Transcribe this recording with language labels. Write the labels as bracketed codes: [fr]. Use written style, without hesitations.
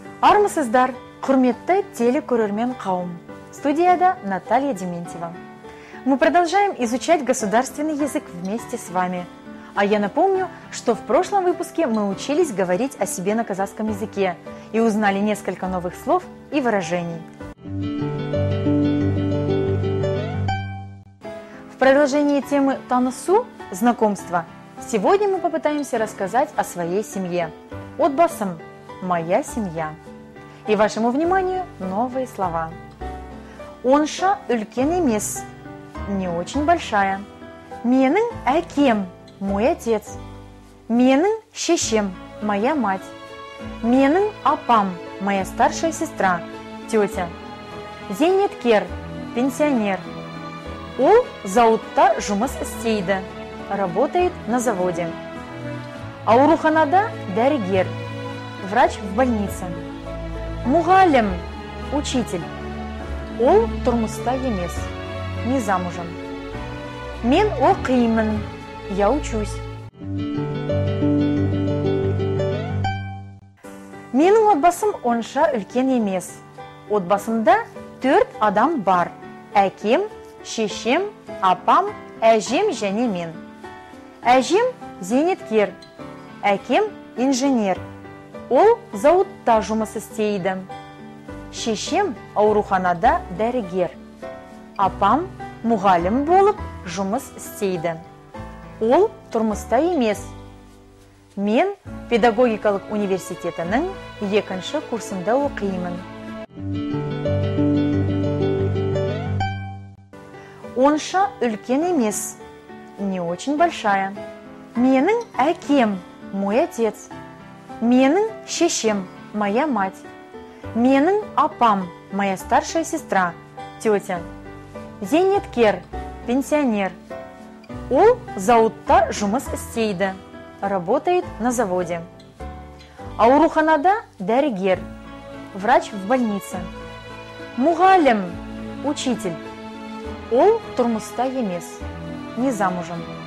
[kk] Саламатсыздар, құрметті телекөрермен қауым. [ru] Студияда Наталья Дементьева. Мы продолжаем изучать государственный язык вместе с вами. А я напомню, что в прошлом выпуске мы учились говорить о себе на казахском языке и узнали несколько новых слов и выражений. В продолжении темы «Танысу» – знакомство, сегодня мы попытаемся рассказать о своей семье. Отбасым – моя семья. И вашему вниманию новые слова. [kk] Онша үлкен емес, [ru] не очень большая. [kk] Менің әкем, [ru] мой отец. [kk] Менің шешем, [ru] моя мать. [kk] Менің апам, [ru] моя старшая сестра, тетя. [kk] Зейнеткер, пенсионер. Ол зауытта жұмыс істейді, [ru] работает на заводе. [kk] Ауруханада дәрігер, [ru] врач в больнице. [kk] Мұғалім, учитель. Ол тұрмыста емес, [ru] не замужем. [kk] Мен оқимын, [ru] я учусь. [kk] Менің отбасым онша үлкен емес. Отбасымда 4 адам бар. Әкем, шешем, апам, әжем және мен. Әжем зейнеткер, әкем инженер. Ол зауытта жұмыс істейді. Шешем ауруханада дәрігер. Апам мұғалім болып жұмыс істейді. Ол тұрмыста емес. Мен педагогикалық университетінің 2-ші курсында оқимын. Онша үлкен емес, [ru] не очень большая. [kk] Менің әкем, [ru] мой отец. [kk] Менің шешем, [ru] моя мать. [kk] Менің апам, [ru] моя старшая сестра, тетя. [kk] Зейнеткер, пенсионер. Ол зауытта жұмыс істейді, [ru] работает на заводе. [kk] Ауруханада дәрігер, [ru] врач в больнице. [kk] Мұғалім, учитель. Ол тұрмыста емес, [ru] не замужем.